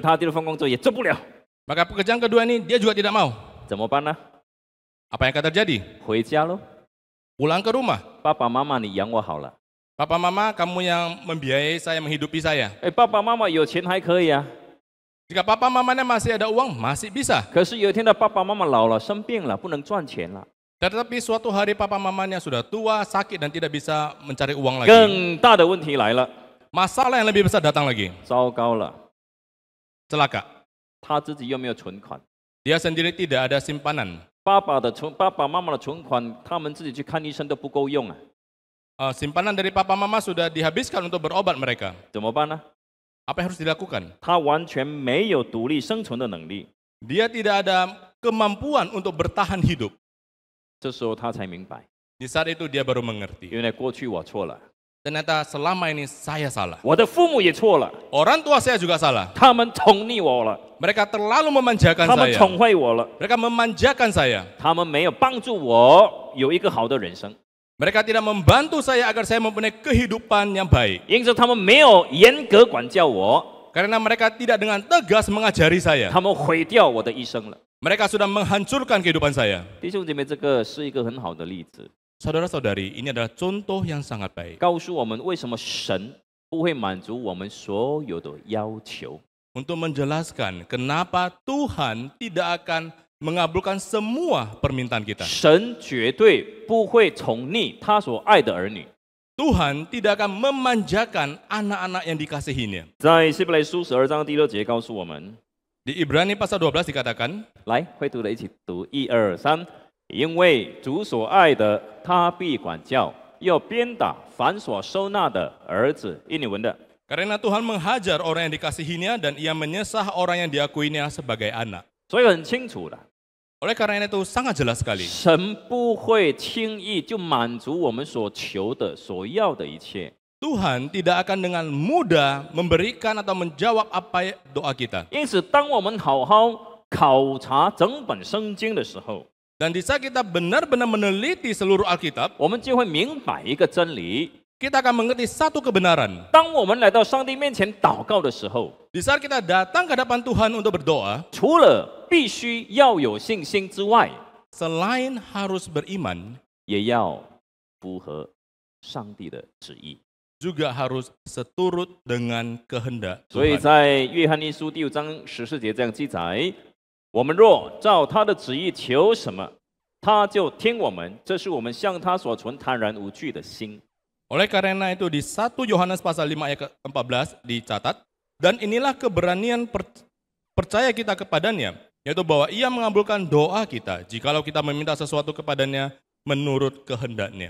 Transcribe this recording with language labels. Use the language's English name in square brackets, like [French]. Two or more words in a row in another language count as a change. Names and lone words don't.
[Chinese] 所以他第二份工作也做不了， [Indonesian] Maka pekerjaan kedua ini dia juga tidak mau. [Chinese] 怎么办呢？ [Indonesian] Apa yang akan terjadi? [Chinese] 回家喽， [Indonesian] Pulang ke rumah. [Chinese] 爸爸妈妈你养我好了。 [Indonesian] Papa Mama, kamu yang membiayai saya, menghidupi saya. [Chinese] 哎，爸爸妈妈有钱还可以啊， [Indonesian] Jika papa mamanya masih ada uang, masih bisa. [Chinese] 可是有一天的爸爸妈妈老了，生病了，不能赚钱了， [Indonesian] Tetapi suatu hari papa mamanya sudah tua, sakit dan tidak bisa mencari uang lagi. [Chinese] 更大的问题来了， [Indonesian] Masalah yang lebih besar datang lagi. [Chinese] 糟糕了， [Indonesian] Celaka. [Chinese] 他自己又没有存款， [Indonesian] Dia sendiri tidak ada simpanan. [Chinese] 爸爸妈妈的存款，他们自己去看医生都不够用啊， [Indonesian] Simpanan dari papa mama sudah dihabiskan untuk berobat mereka. [Chinese] 怎么办呢？ [Indonesian] Apa yang harus dilakukan? [Chinese] 他完全没有独立生存的能力。 [Indonesian] Dia tidak ada kemampuan untuk bertahan hidup. [Chinese] 这时候他才明白， [Indonesian] Di saat itu dia baru mengerti. [Chinese] 原来过去我错了， [Indonesian] Ternyata selama ini saya salah. [Chinese] 我的父母也错了， [Indonesian] Orang tua saya juga salah. [Chinese] 他们宠溺我了， [Indonesian] Mereka terlalu memanjakan [Chinese] 他们 [Indonesian] saya. [Chinese] 宠坏我了， [Indonesian] Mereka memanjakan saya. [Chinese] 他们没有帮助我有一个好的人生， [Indonesian] Mereka tidak membantu saya agar saya mempunyai kehidupan yang baik. [Chinese] 因此他们没有严格管教我， [Indonesian] Karena mereka tidak dengan tegas mengajari saya. [Chinese] 他们毁掉我的一生了。 [Indonesian] Mereka sudah menghancurkan kehidupan saya. [Chinese] 弟兄姐妹，这个是一个很好的例子， [Indonesian] Saudara-saudari, ini adalah contoh yang sangat baik. [Chinese] 告诉我们为什么神不会满足我们所有的要求。 [Indonesian] Untuk menjelaskan kenapa Tuhan tidak akan mengabulkan semua permintaan kita. [Chinese] 神绝对不会宠溺他所爱的儿女。 [Indonesian] Tuhan tidak akan memanjakan anak-anak yang dikasihinya. [Chinese] 在希伯来书12章第6节告诉我们， [Indonesian] Di Ibrani pasal 12 dikatakan, [Chinese] 来，会读的一起读，1、2、3。因为主所爱的，他必管教，要鞭打凡所收纳的儿子。印尼文的， [Indonesian] karena Tuhan menghajar orang yang dikasihinya dan ia menyesah orang yang diakuinya sebagai anak. [Chinese] 所以很清楚的， [Indonesian] Oleh karena itu sangat jelas sekali. [Chinese] 神不会轻易就满足我们所求的、所要的一切。 [Indonesian] Tuhan tidak akan dengan mudah memberikan atau menjawab apa doa kita. [Chinese] 因此，当我们好好考察整本圣经的时候， [Indonesian] Dan di saat kita benar-benar meneliti seluruh Alkitab, [Chinese] 我们就会明白一个真理： [Indonesian] kita akan mengerti satu kebenaran. [Chinese] 当我们来到上帝面前祷告的时候， [Indonesian] Di saat kita datang ke hadapan Tuhan untuk berdoa, [Chinese] 除了必须要有信心之外， [Indonesian] selain harus beriman, [Chinese] 也要符合上帝的旨意。 [Indonesian] juga harus seturut dengan kehendak [Chinese] 所以 [Indonesian] Tuhan. [Chinese] 在约翰一书第5章14节这样记载：我们若照他的旨意求什么，他就听我们。这是我们向他所存坦然无惧的心。 [Indonesian] Oleh karena itu di 1 Yohanes pasal 5 ayat ke-14 dicatat, dan inilah keberanian percaya kita kepadanya, yaitu bahwa ia mengabulkan doa kita jikalau kita meminta sesuatu kepadanya menurut kehendaknya.